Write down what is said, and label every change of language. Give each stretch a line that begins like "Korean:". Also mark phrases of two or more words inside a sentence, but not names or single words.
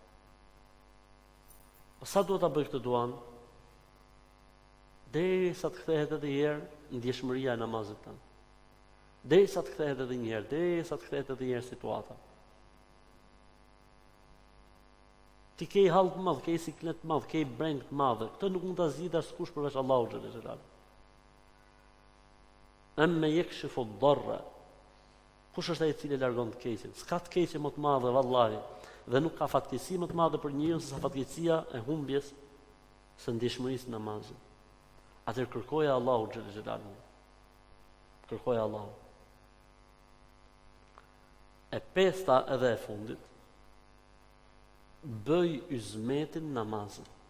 Albanian: Po sa duhet ta bëj këtë duan? Derisa të kthehet edhe një herë ndjeshmëria e namazit tënd. Derisa të kthehet edhe një herë, derisa të kthehet edhe një herë situata. Ti ke hall të madh, ke siklet të madh, ke breng të madh. Këtë nuk mund ta zgjidhë askush përveç Allahut
Arabic: جل جلاله. أما يكشف الضر.
Albanian: Kush është ai i cili largon të keqen? S'ka të keqe më të madhe vallahi, dhe nuk ka fatkeqësi më të madhe për njeriu se sa fatkeqësia e humbjes së ndjeshmërisë në namazin. Atëherë kërkoja Allahu
Arabic: جل جلاله.
Albanian: Kërkoja Allahu. E pesta edhe e fundit, bëj uzmetin namazin.